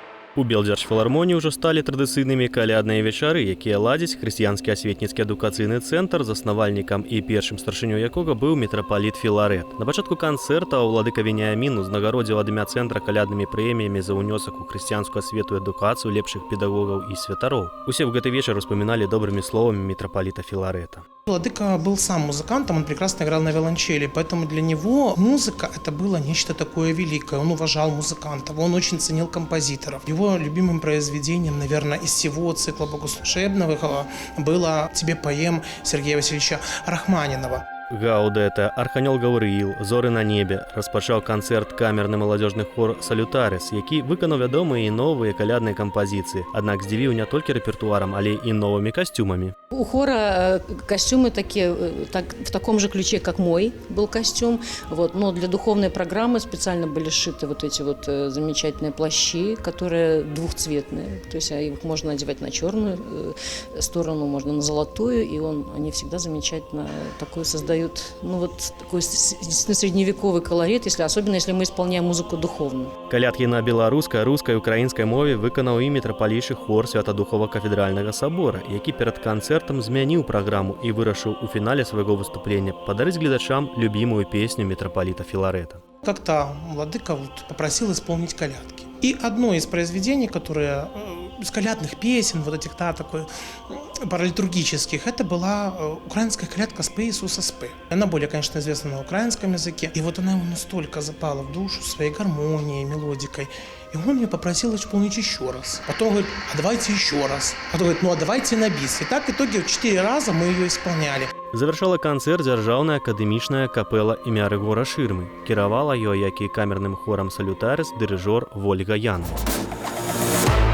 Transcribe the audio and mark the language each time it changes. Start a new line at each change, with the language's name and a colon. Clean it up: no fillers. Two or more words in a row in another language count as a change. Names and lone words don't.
Belarusian: У Белдзяржфілармоніі ўжо сталі традыцыйнымі калядныя вечары, якія ладзіць хрысціянскі асветніцкі адукацыйны цэнтр, заснавальнікам і першым старшынёй якога быў мітрапаліт Філарет. На пачатку канцэрта ўладыка Веніамін узнагародзіў ад імя цэнтра каляднымі прэміямі за ўнёсак у хрысціянскую асвету і адукацыю лепшых педагогаў і святароў. Усе ў гэты вечар успаміналі добрымі словамі мітрапаліта Філарета.
Russian: Владыка был сам музыкантом, он прекрасно играл на виолончели, поэтому для него музыка – это было нечто такое великое. Он уважал музыкантов, он очень ценил композиторов. Его любимым произведением, наверное, из всего цикла богослужебного было «Тебе поэм» Сергея Васильевича Рахманинова.
Belarusian: Гаудета, Арханёл Гаўрыіл, «Зоры на небе» распачаў канцэрт камерны маладзёжны хор «Салютарис», які выканаў вядомыя і новыя калядныя кампазіцыі, аднак здзівіў не толькі рэпертуарам, але і новымі касцюмамі.
Russian: У хора костюмы такие, в таком же ключе, как мой был костюм, но для духовной программы специально были сшиты эти замечательные плащи, которые двухцветные, то есть их можно надевать на черную сторону, можно на золотую, и они всегда замечательно такой создают, такой средневековый колорит, особенно если мы исполняем музыку духовную.
Belarusian: Калядкі на беларускай, рускай, украінскай мове выканаў і мітрапалічы хор Святадухова-кафедральнага сабора, які перад канцэртам змяніў праграму і вырашыў у фінале свайго выступлення падарыць гледачам любімую песню мітрапаліта Філарэта.
Russian: Как-то владыка попросил исполнить колядки. И одно из произведений, которое из колядных песен, такой паралитургических, это была украинская колядка «Спи, Иисуса, спи». Она более, конечно, известна на украинском языке. И она ему настолько запала в душу своей гармонией, мелодикой. И он меня попросил исполнить еще раз. Потом говорит, а давайте еще раз. Потом говорит, а давайте на бис. И так в итоге 4 раза мы ее исполняли.
Belarusian: Завяршала канцэрт дзяржаўная акадэмічная капэла імя Рыгора Шырмы. Кіравала ёй, як і камерным хорам «Салютарис», дырыжор Вольга Ян.